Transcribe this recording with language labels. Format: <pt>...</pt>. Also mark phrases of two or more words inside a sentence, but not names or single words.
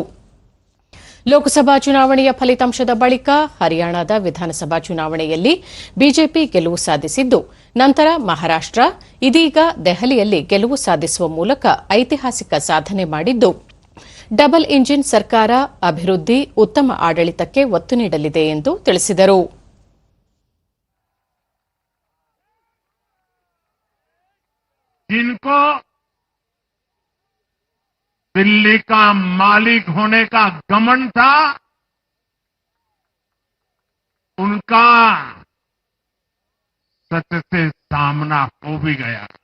<kn>ಲೋಕಸಭಾ ಚುನಾವಣೆಯ ಫಲಿತಾಂಶದ ಬಳಿಕ ಹರಿಯಾಣದ ವಿಧಾನಸಭಾ ಚುನಾವಣೆಯಲ್ಲಿ ಬಿಜೆಪಿ ಗೆಲುವು ಸಾಧಿಸಿದ್ದು, ನಂತರ ಮಹಾರಾಷ್ಟ್ರ, ಇದೀಗ ದೆಹಲಿಯಲ್ಲಿ ಗೆಲುವು ಸಾಧಿಸುವ ಮೂಲಕ ಐತಿಹಾಸಿಕ ಸಾಧನೆ ಮಾಡಿದ್ದು,</kn> <en>double engine</en> <kn>ಸರ್ಕಾರ ಅಭಿವೃದ್ಧಿ, ಉತ್ತಮ ಆಡಳಿತಕ್ಕೆ ಒತ್ತು ನೀಡಲಿದೆ ಎಂದು ತಿಳಿಸಿದರು.</kn> <hi>दिल्ली का मालिक होने का घमंड था, उनका सच से सामना हो भी गया.</hi>